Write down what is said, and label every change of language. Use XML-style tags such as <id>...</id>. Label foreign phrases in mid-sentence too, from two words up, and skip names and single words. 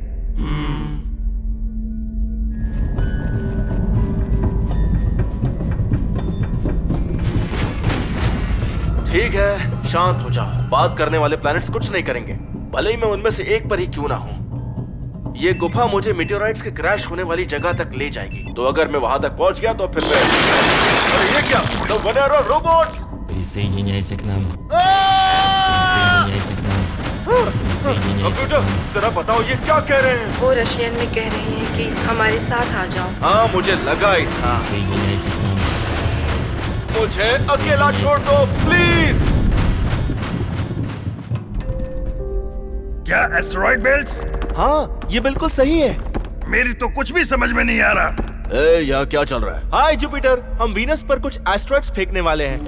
<hi>ठीक है, शांत हो जाओ। बात करने वाले प्लैनेट्स कुछ नहीं करेंगे, भले ही मैं उनमें से एक पर ही क्यों ना हूँ। ये गुफा मुझे मीटेओराइट्स के क्रैश होने वाली जगह तक ले जाएगी, तो अगर मैं वहां तक पहुंच गया तो फिर मैं... अरे ये क्या?</hi> <en>The Venera robots!</en> <ru>Присоединяйся к нам.</ru> <hi>कंप्यूटर, जरा बताओ ये क्या कह रहे हैं? वो रशियन में कह रहे हैं कि हमारे साथ आ जाओ। हाँ, मुझे लगा ही था।</hi> <ru>Присоединяйся к нам.</ru> <hi>मुझे अकेला छोड़ दो प्लीज। क्या एस्टेरॉइड बेल्ट्स? हाँ, ये बिल्कुल सही है। मेरी तो कुछ भी समझ में नहीं आ रहा। यहाँ क्या चल रहा है? हाय जुपिटर, हम वीनस पर कुछ एस्ट्रॉइड्स फेंकने वाले हैं।</hi>